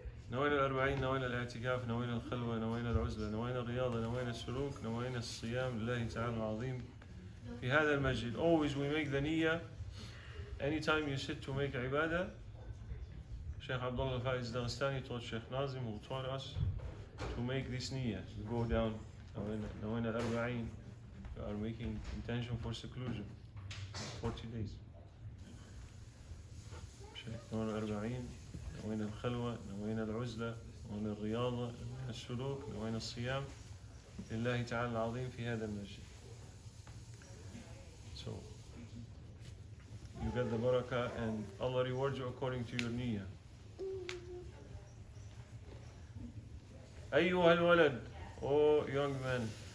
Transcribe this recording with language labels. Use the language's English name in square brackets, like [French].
[Arabic] نوينا الأربعين، نوينا الاعتكاف، نوينا الخلوة، نوينا العزلة، نوينا الرياضة، نوينا السلوك، نوينا الصيام لله تعالى العظيم في هذا المسجد. [English] Always we make the niyyah. Anytime you sit to make ibadah, Shaykh Abdul Qadir taught Shaykh Nazim, who taught us to make this niyyah. You go down, [Arabic] نوينا الأربعين, [English] you are making intention for seclusion, 40 days. [Arabic] نوينا الأربعين، نوينا الخلوة، نوينا العزلة، نوينا الرياضة، نوينا السلوك، نوينا الصيام لله تعالى العظيم في هذا المسجد. [English] So you get the barakah and Allah rewards you according to your niyyah. Ayyuhal walad, oh young man.